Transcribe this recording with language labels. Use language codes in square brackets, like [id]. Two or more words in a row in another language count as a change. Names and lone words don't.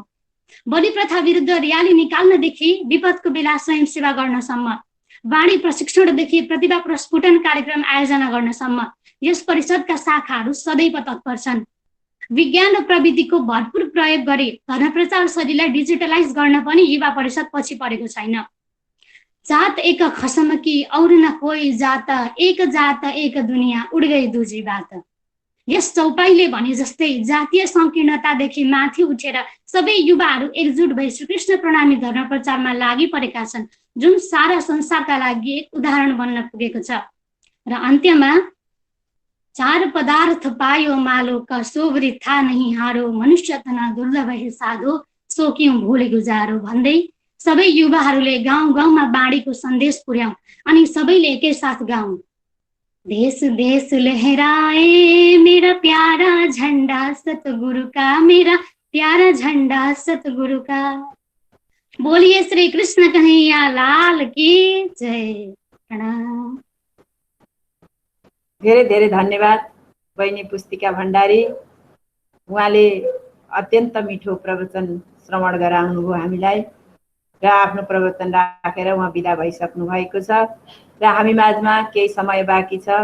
[ne] बलि प्रथा विरुद्ध र्याली निकाल्नदेखि विपदको बेला स्वयं सेवा गर्नसम्म, वाणी प्रशिक्षणदेखि प्रतिभा प्रस्फुटन कार्यक्रम आयोजना गर्नसम्म यस परिषदका शाखाहरू सदैव तत्पर छन्। विज्ञान र प्रविधिको भरपूर प्रयोग गरी धर्म प्रचार शैलीलाई डिजिटलाइज गर्न पनि युवा परिषद पछि परेको छैन। [hi] जात एक खसम कि और न कोही जात, एक जात एक दुनियाँ उड गई दूजी बात। [ne] यस चौपाईले भने जस्तै जातीय संकीर्णतादेखि माथि उठेर सबै युवाहरू एकजुट भई श्रीकृष्ण प्रणामी धर्म प्रचारमा लागि परेका छन्, जुन सारा संसारका लागि एक उदाहरण बन्न पुगेको छ। र अन्त्यमा [hi] चार पदार्थ पायो मालो का सोबरी था नहीं हारो, मनुष्य तना दुर्लभ है साधो सो क्यों भूले गुजारो [ne] भन्दै सबै युवाहरूले गाउँ गाउँमा बाँडीको सन्देश पुर्याउँ अनि सबैले एकैसाथ गाउँ। [hi] देश देश लहराए मेरा प्यारा झंडा सतगुरु का, मेरा प्यारा झंडा सतगुरु का। बोलिए श्री कृष्ण कन्हैया लाल की जय। प्रणाम। [ne] धेरै धेरै धन्यवाद बहिनी पुस्तिका भण्डारी। उहाँले अत्यन्त मिठो प्रवचन श्रवण गराउनुभयो हामीलाई र आफ्नो प्रवचन राखेर उहाँ बिदा भइसक्नु भएको छ र हामी माझमा केही समय बाँकी छ।